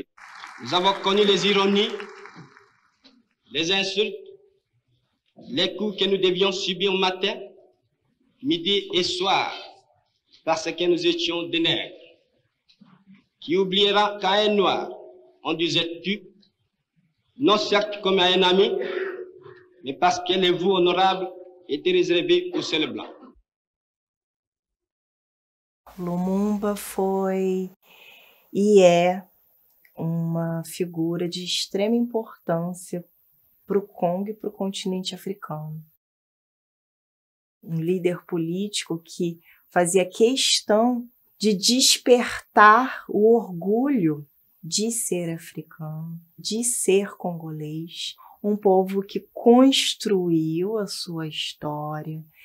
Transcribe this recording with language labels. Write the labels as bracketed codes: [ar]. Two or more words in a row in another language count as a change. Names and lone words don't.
[fr] Nous avons connu les ironies, les insultes, les coups que nous devions subir au matin, midi et soir, parce que nous étions des nègres. Qui oubliera qu'à un noir, on disait tu, non certes comme à un ami, mais parce que les voix honorables étaient réservées aux seuls blancs. [pt] Lumumba foi e é uma figura de extrema importância para o Congo e para o continente africano. Um líder político que fazia questão de despertar o orgulho de ser africano, de ser congolês, um povo que construiu a sua história,